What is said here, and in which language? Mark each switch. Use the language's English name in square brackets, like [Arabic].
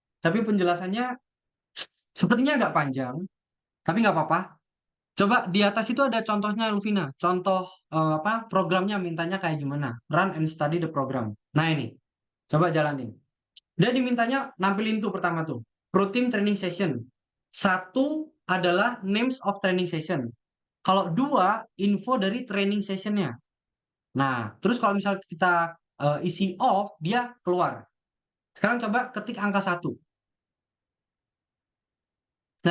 [Indonesian] Tapi penjelasannya sepertinya agak panjang. Tapi nggak apa-apa. Coba di atas itu ada contohnya Luvina. Contoh apa programnya mintanya kayak gimana. [English] Run and study the program. [Indonesian] Nah ini. Coba jalanin. Dia dimintanya nampilin tuh pertama tuh. [English] Routine training session. [Indonesian] Satu adalah [English] names of training session. [Indonesian] Kalau dua, info dari training sessionnya. Nah, terus kalau misal kita isi off, dia keluar. Sekarang coba ketik angka 1.